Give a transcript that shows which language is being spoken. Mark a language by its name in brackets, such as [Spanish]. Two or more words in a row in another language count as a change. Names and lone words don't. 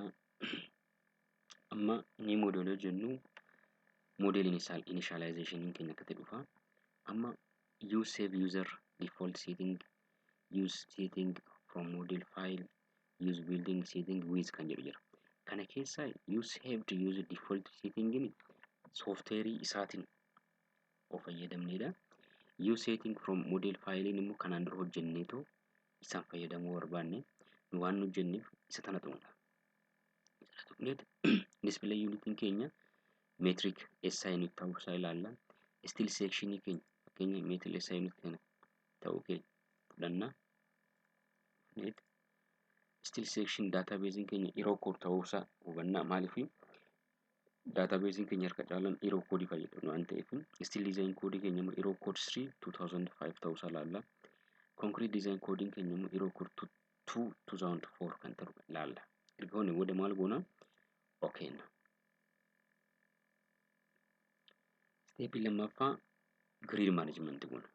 [Oromo] Amma [English] new model [Oromo] jennu [English] model initialization [Oromo] keenya akka ta'e dhufa. [English] Amma use save user default setting, use setting from model file, use building setting with [Oromo] kan jedhu jira. Kana keessa [English] use save to use default setting in software [Oromo] isaatiin of fayyadamneedha. [English] Use setting from model file [Oromo] immoo kanaan dura hojjenneetu isaan fayyadamuu barbaanne nu waan nu hojjenneef isa tana ta'udha. [English] Display unit keenya metric SI unit [Oromo] ta'uu isaa ilaalla. [English] Still section [Oromo] keenya fakkeenya [English] metric SI unit [Oromo] kana ta'uu fudhanna. [English] Still section database [Oromo] keenya [English] error code [Oromo] ta'uu isaa hubanna. Maaliif database keenya harka caalaan [English] error code [Oromo] fayyadamu waan ta'eef [English] still design code [Oromo] keenya immoo [English] error code [Oromo] 3 2005 ta'uu isaa ilaalla. [English] Concrete design coding [Oromo] keenya immoo [English] error code [Oromo] 2 2004 kan ta'u ilaalla. Erga booda maal goona? Okay. Step lammaffaa [English] grid management [Oromo] goona.